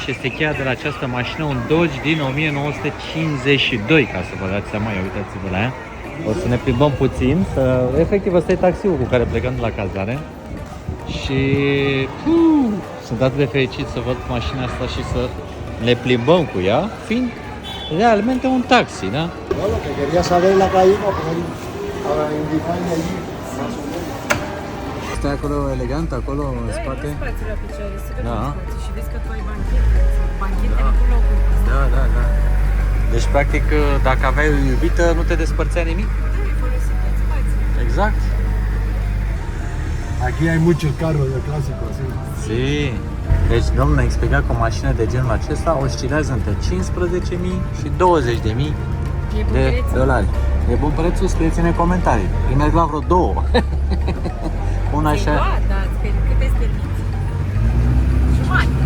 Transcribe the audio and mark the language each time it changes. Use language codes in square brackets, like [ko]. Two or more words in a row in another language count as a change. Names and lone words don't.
[ro] Este cheia de la această mașină, un Dodge din 1952, ca să vă dați seama. Ia uitați-vă la ea. O să ne plimbăm puțin, efectiv ăsta e taxiul cu care plecăm de la cazare. Și sunt atât de fericit să văd mașina asta și să ne plimbăm cu ea, fiind realmente un taxi, da? [es] No, lo que quería saber la calle para indicarme allí. [ro] Stai acolo elegant, acolo în spate. Spațiul la picioare, să Da. și vezi că tu ai banchete cu locul. Da, da, da. Deci, practic, dacă aveai o iubită, nu te despărțea nimic? Exact. [es] Aquí hay muchos carros de clásicos, sí. Si. [ro] Deci, domnul ne-a explicat că o mașină de genul acesta oscilează între 15.000 și 20.000 de dolari. E bun prețul? Scrieți-ne în comentarii. Îi merg la vreo două. Una așa. Da, cât este jumătate.